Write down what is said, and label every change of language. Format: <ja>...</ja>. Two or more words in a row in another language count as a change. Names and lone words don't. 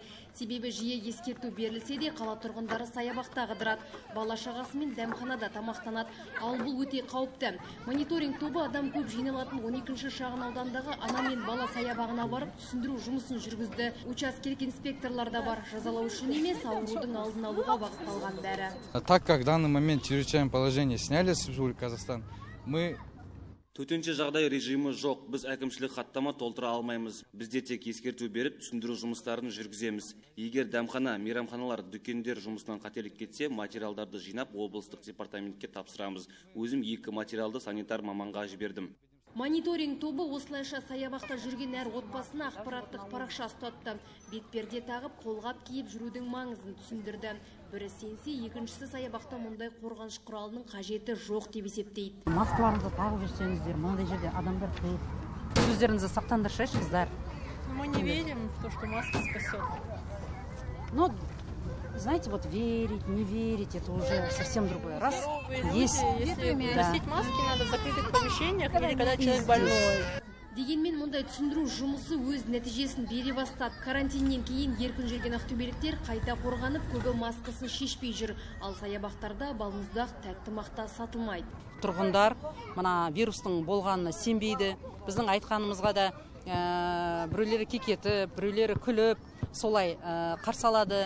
<kk>Себебі жиі ескерту берілсе де, қала тұрғындары саябақта қыдырады, бала шағасымен дәмханада тамақтанады. Ал бұл өте қауіпті. Мониторинг тобы адам көп жиналатын 12-ші шағын аудандағы ана мен бала саябағына барып, түсіндіру жұмысын жүргізді. Учаскелік инспекторлар да бар, жазалау үшін емес, аурудың алдын алуға бағытталған бәрі.</kk> <ru>Так как в данный момент чрезвычайное положение сняли с Республики Казахстан, мы</ru> <kk>төтенше жағдай режимі жоқ. Біз әкімшілік хаттама толтыра алмаймыз. Бізде тек ескерту беріп, түсіндіру жұмыстарын жүргіземіз. Егер дәмхана, мейрамханалар, дүкендер жұмысынан қателік кетсе, материалдарды жинап, облыстық департаментке тапсырамыз. Өзім 2 материалды санитар маманға жібердім. Мониторинг тобы осылайша саябақта жүрген әр отбасына ақпараттық парақша ұстатты. Бетперде тағып, қолғап киіп жүрудің маңызын түсіндірді. Бірі сенсе, екіншісі саябақта мұндай қорғаныш құралының қажеті жоқ деп есептейді. Маскаларыңызды тағып жүрсеңіздер, мынандай жерде адамдар көп. Өздеріңізді сақтандырсайшыңыздар.</kk> <ru>Мы не верим в то, что маска спасет. Ну, знаете, вот верить, не верить, это уже совсем другое. Раз есть, если носить маски надо в закрытых помещениях или когда человек больной.</ru> <kk>Дегенмен мұндай түсіндіру жұмысы өз нәтижесін бере бастады. Карантиннен кейін еркін жүрген ақтөбеліктер қайта қорғанып, көбі маскасын шешпей жүр. Ал саябақтарда балмұздақ, тәтті мақта сатылмайды. Тұрғындар мына вирустың болғанына сенбейді. Біздің айтқанымызға да біреулері кекетіп, біреулері күліп, солай қарсы алады.</kk>